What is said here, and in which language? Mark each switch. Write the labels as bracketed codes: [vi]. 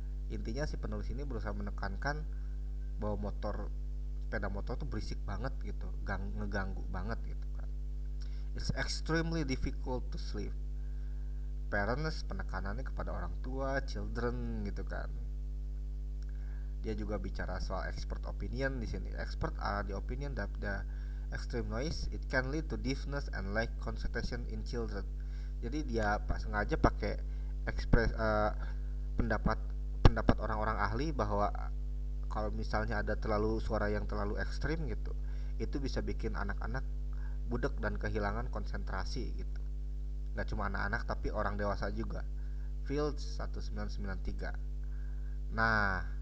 [id] Intinya si penulis ini berusaha menekankan bahwa sepeda motor tuh berisik banget gitu, ngeganggu banget gitu kan. [en] It's extremely difficult to sleep. Parents, [id] penekanannya kepada orang tua, [en] children [id] gitu kan. Dia juga bicara soal expert opinion di sini. [en] Expert are the opinion that the extreme noise it can lead to deafness and lack concentration in children. [id] Jadi dia sengaja pakai pendapat orang-orang ahli bahwa kalau misalnya ada suara yang terlalu ekstrim gitu, itu bisa bikin anak-anak budak dan kehilangan konsentrasi gitu. Gak cuma anak-anak tapi orang dewasa juga. Fields 1993. Nah,